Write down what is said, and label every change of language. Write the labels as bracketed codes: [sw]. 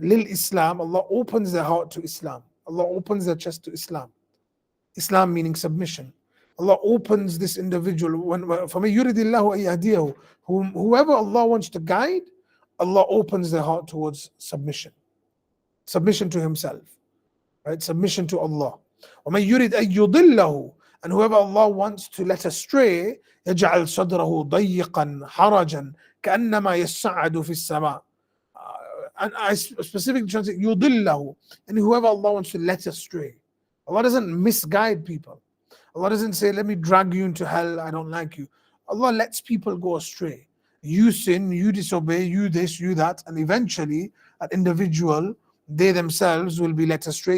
[en] Lil Islam, Allah opens their heart to Islam. Allah opens their chest to Islam. Islam meaning submission. Allah opens this individual. [ar] فَمَن يُرِدِ اللَّهُ أَن يَهْدِيَهُ, [en] whoever Allah wants to guide, Allah opens their heart towards submission. Submission to Himself. Right? Submission to Allah. [ar] وَمَن يُرِدْ أَن يُضِلَّهُ, [en] and whoever Allah wants to let astray, [ar] يَجْعَلْ صَدْرَهُ ضَيِّقًا حَرَجًا كَأَنَّمَا يَصَّعَّدُ فِي السَّمَاءِ. [en] And I specifically translate يُضِلَّهُ, and whoever Allah wants to let astray. Allah doesn't misguide people. Allah doesn't say, let me drag you into hell, I don't like you. Allah lets people go astray. You sin, you disobey, you this, you that, and eventually an individual, they themselves will be led astray.